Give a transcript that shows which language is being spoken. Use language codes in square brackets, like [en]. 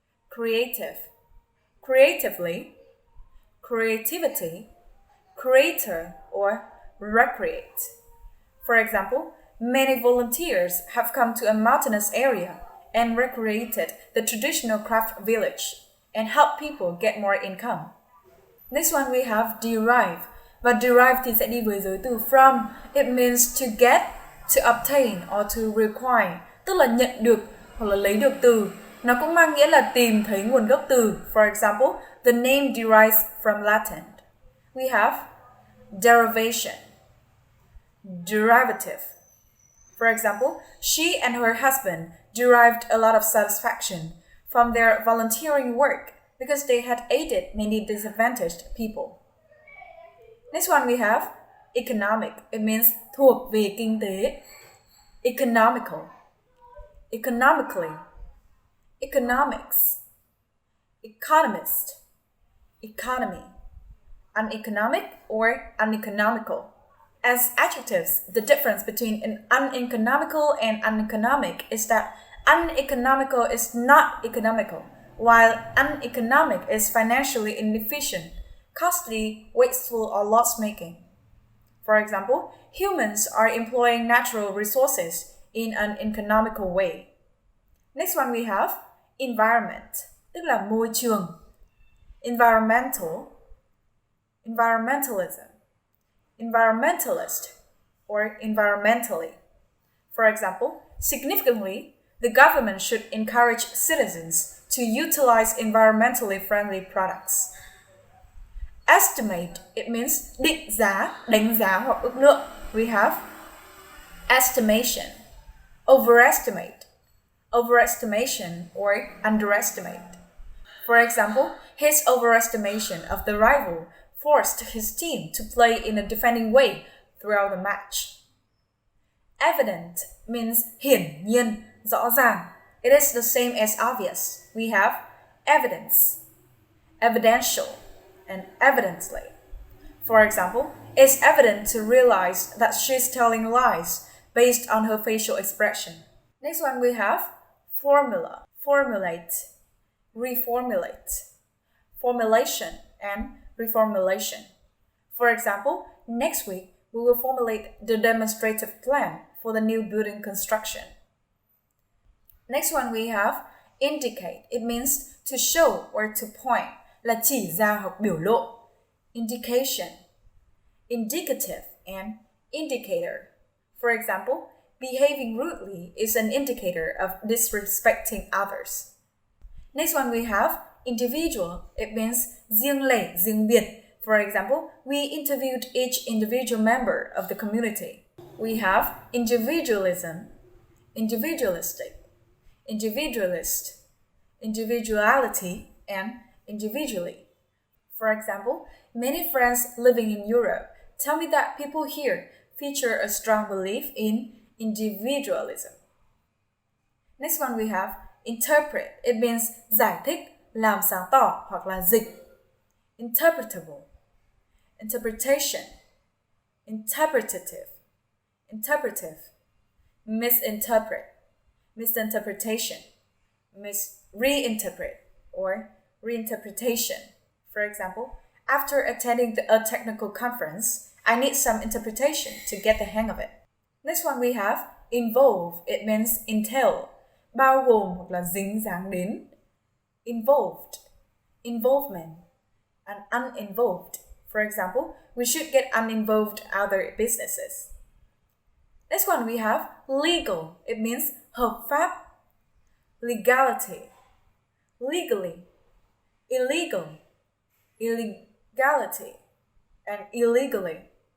[en] Creative. Creatively. Creativity. Creator or recreate. For example, many volunteers have come to a mountainous area and recreated the traditional craft village and help people get more income. Next one we have derive. [vi] Và derive thì sẽ đi với giới từ from. [en] It means to get, to obtain or to require. [vi] Tức là nhận được hoặc là lấy được từ. Nó cũng mang nghĩa là tìm thấy nguồn gốc từ. [en] For example, the name derives from Latin. We have derivation. Derivative. For example, she and her husband derived a lot of satisfaction from their volunteering work because they had aided many disadvantaged people. Next one we have economic. It means [vi] thuộc về kinh tế. [en] Economical. Economically. Economics. Economist. Economy. Uneconomic or uneconomical. As adjectives, the difference between an uneconomical and uneconomic is that uneconomical is not economical, while uneconomic is financially inefficient, costly, wasteful, or loss-making. For example, humans are employing natural resources in an economical way. Next one we have environment, [vi] tức là môi trường. [en] Environmental, environmentalism, environmentalist, or environmentally. For example, significantly, the government should encourage citizens to utilize environmentally friendly products. Estimate, it means [vi] định giá, đánh giá hoặc ước lượng. [en] We have estimation, overestimate, overestimation or underestimate. For example, his overestimation of the rival forced his team to play in a defending way throughout the match. Evident means [vi] hiển nhiên, rõ ràng. [en] It is the same as obvious. We have evidence, evidential, and evidently. For example, it's evident to realize that she's telling lies, based on her facial expression. Next one we have formula, formulate, reformulate, formulation and reformulation. For example, next week we will formulate the demonstrative plan for the new building construction. Next one we have indicate. It means to show or to point, [vi] là chỉ ra hoặc biểu lộ. [en] Indication, indicative and indicator. For example, behaving rudely is an indicator of disrespecting others. Next one we have individual. It means [vi] riêng lẻ, riêng biệt. [en] For example, we interviewed each individual member of the community. We have individualism, individualistic, individualist, individuality, and individually. For example, many friends living in Europe tell me that people here feature a strong belief in individualism. Next one we have interpret. It means [vi] giải thích, làm sáng tỏ hoặc là dịch. [en] Interpretable, interpretation, interpretative, interpretive, misinterpret, misinterpretation, reinterpret, or reinterpretation. For example, after attending a technical conference, I need some interpretation to get the hang of it. Next one we have involve. It means entail, [vi] bao gồm hoặc là dính dáng đến. [en] Involved, involvement, and uninvolved. For example, we should get uninvolved other businesses. Next one we have legal. It means [vi] hợp pháp. [en] Legality, legally, illegal, illegality, and illegally.